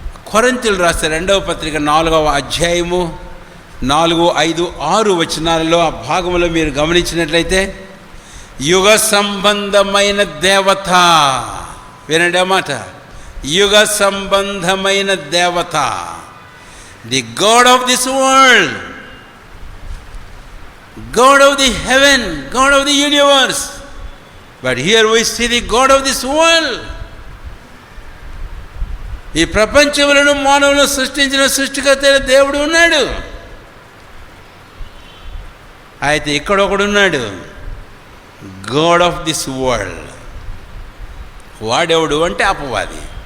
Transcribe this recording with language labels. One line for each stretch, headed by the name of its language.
Telugu: కొరింథీయులు రాసే 2వ పత్రిక 4వ అధ్యాయము 4, 5, 6 వచనాలలో ఆ భాగంలో మీరు గమనించినట్లయితే, యుగ సంబంధమైన దేవత, వినండి ఆ మాట, యుగ సంబంధమైన దేవత,
English: The God of this world, God of the heaven, God of the universe. But here we see the God of this world.
Telugu: ఈ ప్రపంచములను మానవులను సృష్టించిన సృష్టికర్త దేవుడు ఉన్నాడు. అయితే ఇక్కడ ఒకడున్నాడు,
English: God of this world.
Telugu: వాడెవడు అంటే అపవాది.